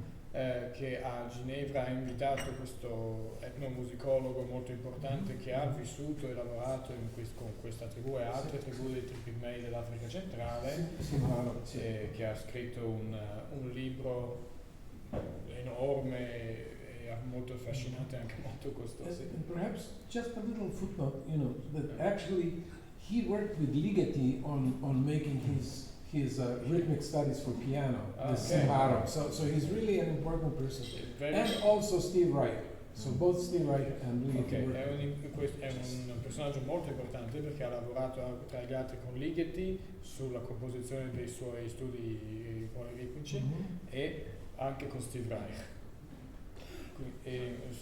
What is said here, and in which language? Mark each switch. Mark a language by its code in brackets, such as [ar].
[it] che a Ginevra ha invitato questo etnomusicologo molto importante che ha vissuto e lavorato con questa tribù e altre tribù dei pigmei dell'Africa centrale, che ha scritto un libro enorme e molto affascinante, anche molto costoso. [en] And perhaps just a little footnote, you know, that actually he worked with Ligeti on making his rhythmic studies for piano, so he's really an important person. And also Steve Wright. So both Steve Wright and Ligeti worked. [it] È un personaggio molto importante perché ha lavorato tra gli altri con Ligeti sulla composizione dei suoi studi poliritmici e anche con Steve Reich.